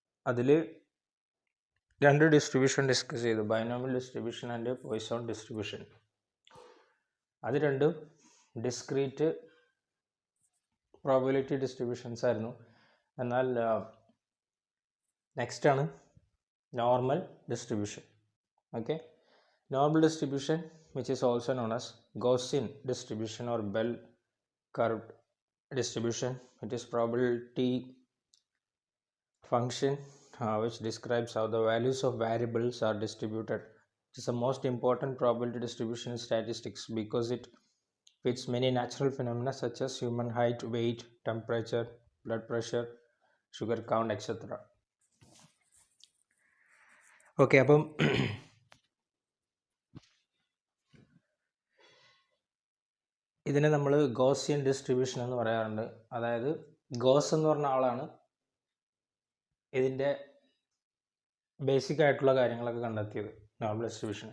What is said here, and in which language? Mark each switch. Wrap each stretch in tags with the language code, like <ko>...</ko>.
<ml>അതിൽ രണ്ട് distribution discuss ചെയ്തു, binomial distribution and Poisson distribution. അത് രണ്ടും ഡിസ്ക്രീറ്റ് പ്രോബബിലിറ്റി ഡിസ്ട്രിബ്യൂഷൻസ് ആയിരുന്നു. എന്നാൽ നെക്സ്റ്റ് ആണ് normal distribution.</ml> <en>Okay, normal distribution which is also known as Gaussian distribution or bell curved distribution. It is probability function which describes how the values of variables are distributed. It is the most important probability distribution in statistics because it fits many natural phenomena such as human height, weight, temperature, blood pressure, sugar count, etc.</en> <ml>Okay, അപ്പം ഇതിനെ നമ്മൾ Gaussian distribution എന്ന് പറയാറുണ്ട്. അതായത് goes എന്ന് പറഞ്ഞ ആളാണ് ഇതിൻ്റെ ബേസിക് ആയിട്ടുള്ള കാര്യങ്ങളൊക്കെ കണ്ടെത്തിയത്, നോർമൽ ഡിസ്ട്രിബ്യൂഷൻ.</ml>